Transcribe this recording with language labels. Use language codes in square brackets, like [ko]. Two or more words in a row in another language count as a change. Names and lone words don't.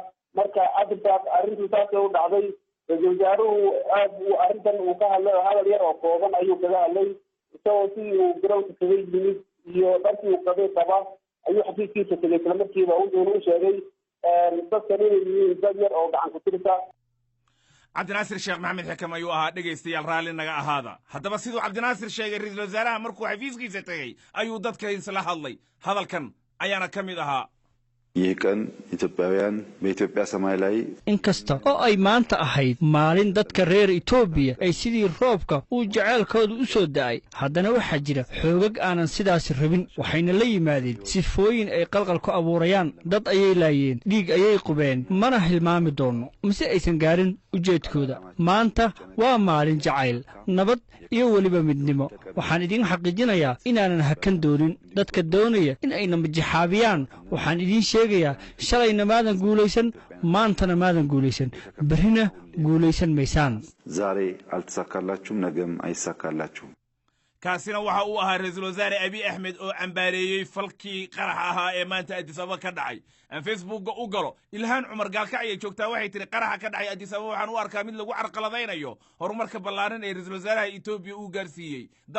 [so] marka arrintu saas u dhacday. ra'iisul wasaaruhu aad arrintan uu ka hadlay hadal yar oo kooban ayuu kaga hadlay isagoo si uu garoonka kaga yimid iyo dharkii uu qabay qaba ayuu xafiiskiisa tegay isla markiiba wuxuuna u sheegay dadkan inay yihiin dad yar oo gacan ku tirta. Cabdinaasir Sheekh Maxamed Xikam ayuu ahaa dhegaystayaal raalli naga ahaada. haddaba siduu Cabdinaasir sheegay ra'iisul wasaaraha markuu xafiiskiisa tegay ayuu dadka isla hadlay. hadalkan ayaana ka mid ahaa. [am] ይህ ቀን ኢትዮጵያውያን በኢትዮጵያ ሰማይ ላይ [so] inkasta oo ay maanta ahayd maalin dadka reer Itoobiya ay sidii roobka uu jaceelkoodu u soo daay haddana waxa jira xoogag aanan sidaas rabin waxayna la yimaadeen sifooyin ay qalqal ku abuurayaan dad ayay laayeen dhiig ayay qubeen mana hilmaami doono mise aysan gaarin ujeedkooda. maanta waa maalin jacayl nabad iyo waliba midnimo. waxaan idin xaqiijinayaa inaanan hakan doonin dadka doonaya in ay namajaxaabiyaan. waxaan idin sheegayaa shalayna maadan guulaysan maantana maadan guulaysan berrina guulaysan maysaan. [am] ዛሬ አልተሳካላችሁም ነገም አይሳካላችሁም። [so] kaasina waxa uu ahaa ra'iisul wasaare Abiy Ahmed oo cambaareeyay falkii qarax ahaa ee maanta Addis Ababa ka dhacay. aan Facebook u galo Ilhaan Cumar Gaalkacyo ay joogtaa waxay tiri qaraxa ka dhacay Addis Ababa waxaan u arkaa mid lagu carqaladeynayo horumarka ballaaran ee ra'iisul wasaaraha Ethiopia uu gaarsiiyay dalkaasi.